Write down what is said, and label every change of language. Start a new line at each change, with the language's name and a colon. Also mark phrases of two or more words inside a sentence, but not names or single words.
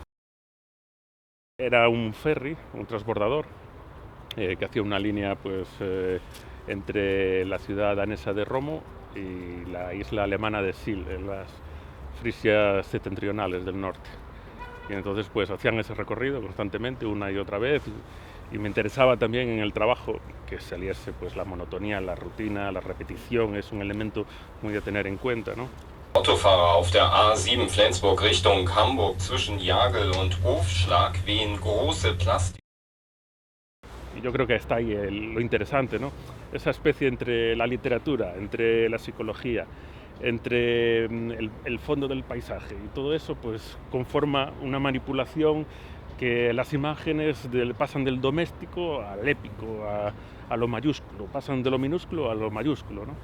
Spanish: Era un ferry, un transbordador, que hacía una línea pues, entre la ciudad danesa de Romo y la isla alemana de Sylt, en las Frisias septentrionales del norte. Y entonces pues hacían ese recorrido constantemente, una y otra vez, y me interesaba también en el trabajo que saliese pues la monotonía, la rutina, la repetición, es un elemento muy a tener en cuenta, ¿no?
German: Autofahrer auf der A7 Flensburg Richtung Hamburg zwischen Jagel und Hofschlag wehen große Plastik.
Spanish: Y yo creo que está ahí lo interesante, ¿no? Esa especie entre la literatura, entre la psicología, entre el fondo del paisaje y todo eso pues conforma una manipulación que las imágenes pasan del doméstico al épico, a lo mayúsculo, pasan de lo minúsculo a lo mayúsculo, ¿no?